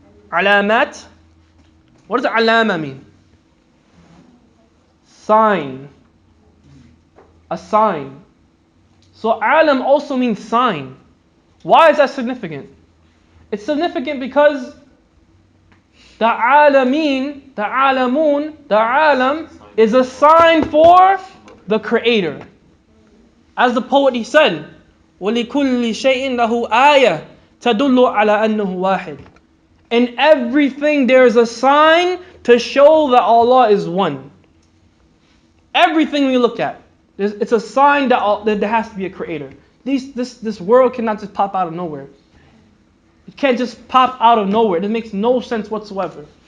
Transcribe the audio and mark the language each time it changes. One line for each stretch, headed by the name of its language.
English: Alamat? What does alama mean? Sign. A sign. So alam also means sign. Why is that significant? It's significant because the alameen, the alamun, the alam is a sign for the Creator. As the poet he said,
Arabic: وَلِكُلِّ شَيْءٍ لَهُ آيَةٌ تَدُلُّ عَلَى أَنَّهُ وَاحِدٌ.
English: In everything there is a sign to show that Allah is one. Everything we look at, it's a sign that there has to be a Creator. This world cannot just pop out of nowhere. It can't just pop out of nowhere. It makes no sense whatsoever.